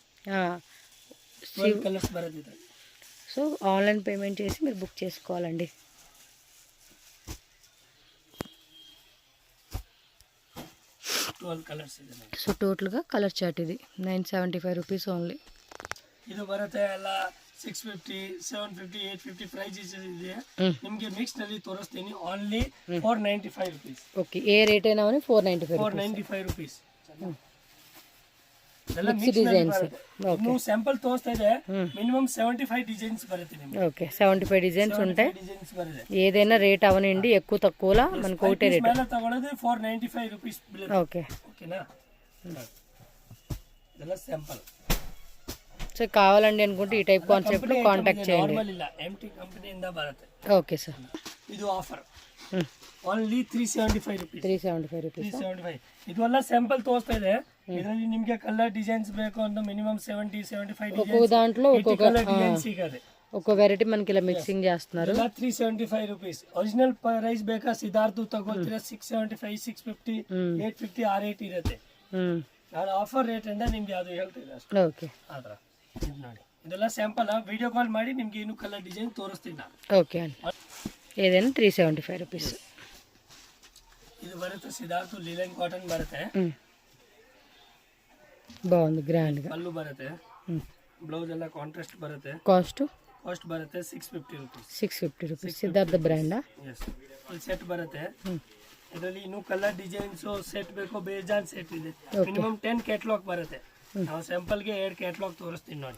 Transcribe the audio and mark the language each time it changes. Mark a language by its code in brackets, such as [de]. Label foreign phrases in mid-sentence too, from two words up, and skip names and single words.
[te] సో [en] online payment [te] చేసి మీరు బుక్ చేసుకోవాలండి. సో టోటల్గా [en] colour chart [te] ఇది 975 [en] rupees only. [kn] ಇದು ಬರುತ್ತೆ ಎಲ್ಲ 650, 750, 850 ಪ್ರೈಸಸ್ ಇದೆ. ನಿಮಗೆ ಮಿಕ್ಸ್ ನಲ್ಲಿ ತೋರಿಸ್ತೀನಿ. ಓನ್ಲಿ 495 ರೂಪೀಸ್. ಓಕೆ, [te] ఏ రేట్ అయినా [kn] 495 ರೂಪೀಸ್. ಎಲ್ಲ ಮಿಕ್ಸ್ ಡಿಸೈನ್ಸ್. ನೀವು ಸ್ಯಾಂಪಲ್ ತೋರಿಸ್ತಾ ಇದೆ. [te] మినిమం 75 డిజైన్స్ బರುತ್ತೆ నిಮಗೆ. ఓకే, 75 డిజైన్స్ ఉంటాయి. ఏదైనా రేట్ అవనండి, ఎక్కువ తక్కువలా మనకు ఒకటే రేట్. [kn] ಮೇಲೆ ತಗೊಳ್ಳೋದು 495 ರೂಪೀಸ್ ಬೀಳುತ್ತೆ. [te] ఓకే ఓకేనా. [kn] ಇದೆಲ್ಲ ಸ್ಯಾಂಪಲ್. [te] సో కావాలండి అనుకుంటే ఈ [en] type concept [te] లో కాంటాక్ట్ చేయండి. నార్మల్ ಇಲ್ಲ, ఎంటీ కంపెనీಯಿಂದ ಬರುತ್ತೆ. ఓకే సార్. [kn] ಇದು ಆಫರ್ ಓನ್ಲಿ 375 ರೂಪೀಸ್. 375 ರೂಪೀಸ್. 375. ಇದು ಎಲ್ಲ ಸ್ಯಾಂಪಲ್ ತೋರಿಸ್ತಾ ಇದೆ. ಇದರಲ್ಲಿ ನಿಮಗೆ ಕಲರ್ ಡಿಸೈನ್ಸ್ ಬೇಕು ಅಂತ ಮಿನಿಮಮ್ 70-75 [te] ఒక్కొక్క దాంట్లో ఒక్కొక్క [kn] ಡಿಸೈನ್ ಸಿಗುತ್ತೆ. [te] ఒక్క వెరైటీ మనకి ఇలా మిక్సింగ్ చేస్తున్నారు. [kn] 375 ರೂಪೀಸ್. ಒರಿಜಿನಲ್ ಪ್ರೈಸ್ ಬೇಕಾ ಸಿದ್ಧಾರ್ಥ ತಗೋತೀರಾ 675, 650, 850 ಆ ರೇಟ್ ಇರುತ್ತೆ. ನಾನು ಆಫರ್ ರೇಟ್ ಇಂದ ನಿಮ್ಗೆ ಅದು ಹೇಳ್ತಿದ್ದೆ ಅಷ್ಟೇ. ಓಕೆ, ಆತರ ಇದು ನೋಡಿ. ಇದೆಲ್ಲ [en] sample video call [kn] ಮಾಡಿ ನಿಮ್ಗೆ ಇನ್ನೂ ಕಲರ್ ಡಿಸೈನ್ ತೋರಿಸ್ತೀನಿ ನಾನು. [te] ఓకే అండి. ఏదైనా 375 రూపీస్. [kn] ಇದು ಬರುತ್ತೆ ಸಿದ್ಧಾರ್ಥ [en] linen cotton [kn] ಬರುತ್ತೆ. [te] బాగుంది, గ్రాండ్ గా. [kn] పల్లు ಬರುತ್ತೆ, ಬ್ಲೌಸ್ ಎಲ್ಲ ಕಾಂಟ್ರಾಸ್ಟ್ ಬರುತ್ತೆ. కాస్ట్ ಬರುತ್ತೆ 650 ರೂಪೀಸ್. 650 ರೂಪೀಸ್. ಸಿದ್ಧಾರ್ಥ ಬ್ರ್ಯಾಂಡ್. ಎಸ್, [en] full set [kn] ಬರುತ್ತೆ. ಇದರಲ್ಲಿ ಇನ್ನೂ ಕಲರ್ ಡಿಸೈನ್ಸ್ ಸೆಟ್ ಬೇಕು, ಬೇಜಾನ್ ಸೆಟ್ ಇದೆ. ಮಿನಿಮಮ್ 10 ಕ್ಯಾಟಲಾಗ್ ಬರುತ್ತೆ. ನಾವು ಸ್ಯಾಂಪಲ್ಗೆ 2 ಕ್ಯಾಟಲಾಗ್ ತೋರಿಸ್ತೀನಿ ನೋಡಿ.